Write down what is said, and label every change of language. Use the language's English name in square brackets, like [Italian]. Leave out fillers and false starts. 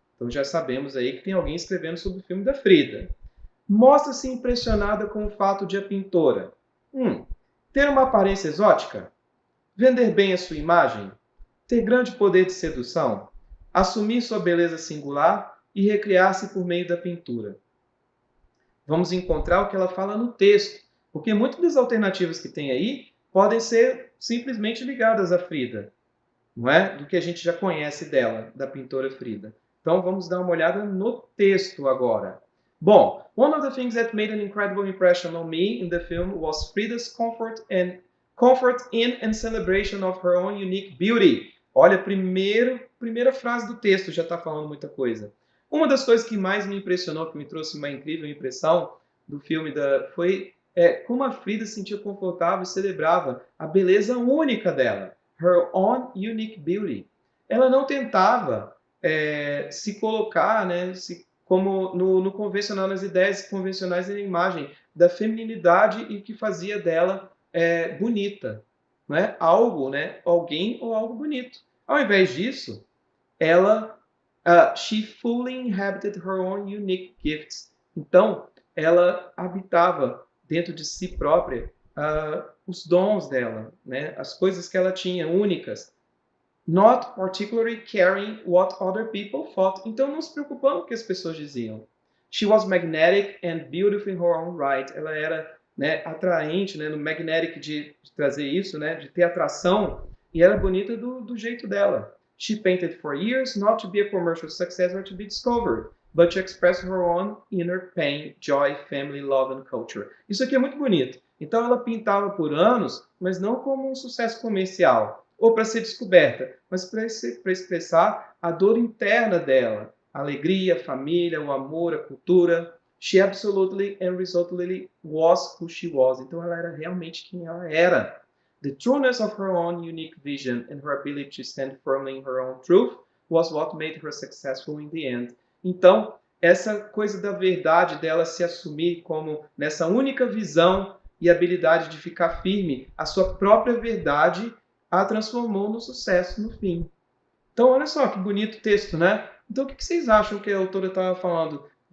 [Portuguese] Então já sabemos aí que tem alguém escrevendo sobre o filme da Frida. Mostra-se impressionada com o fato de a pintora ter uma aparência exótica, vender bem a sua imagem, ter grande poder de sedução, assumir sua beleza singular e recriar-se por meio da pintura. Vamos encontrar o que ela fala no texto, porque muitas das alternativas que tem aí podem ser simplesmente ligadas a Frida, não é? Do que a gente já conhece dela, da pintora Frida. Então vamos dar uma olhada no texto agora. [English] Bom, one of the things that made an incredible impression on me in the film was Frida's comfort in and celebration of her own unique beauty. [Portuguese] Olha, primeira frase do texto já está falando muita coisa. Uma das coisas que mais me impressionou, que me trouxe uma incrível impressão do filme, foi como a Frida se sentia confortável e celebrava a beleza única dela. [English] Her own unique beauty. [Portuguese] Ela não tentava se colocar, né, como no convencional, nas ideias convencionais da imagem da feminilidade e que fazia dela bonita, né? Algo, né? Alguém ou algo bonito. Ao invés disso, ela [English] she fully inhabited her own unique gifts. [Portuguese] Então, ela habitava dentro de si própria os dons dela, né? As coisas que ela tinha únicas. [English] Not particularly caring what other people thought. [Portuguese] Então, não se preocupando com o que as pessoas diziam. [English] She was magnetic and beautiful in her own right. [Portuguese] Ela era, né, atraente, né, no magnetic de trazer isso, né, de ter atração E era bonita do jeito dela. [English] She painted for years, not to be a commercial success or to be discovered, but to express her own inner pain, joy, family, love and culture. [Portuguese] Isso aqui é muito bonito. Então ela pintava por anos, mas não como um sucesso comercial, ou para ser descoberta, mas para expressar a dor interna dela, a alegria, a família, o amor, a cultura. [English] She absolutely and resolutely was who she was. [Portuguese] Então ela era realmente quem ela era. [English] The trueness of her own unique vision and her ability to stand firmly in her own truth was what made her successful in the end. [Portuguese] Então, essa coisa da verdade dela se assumir como nessa única visão e habilidade de ficar firme, a sua própria verdade a transformou no sucesso no fim. Então, olha só que bonito texto, né? Então, o que vocês acham que a autora estava falando?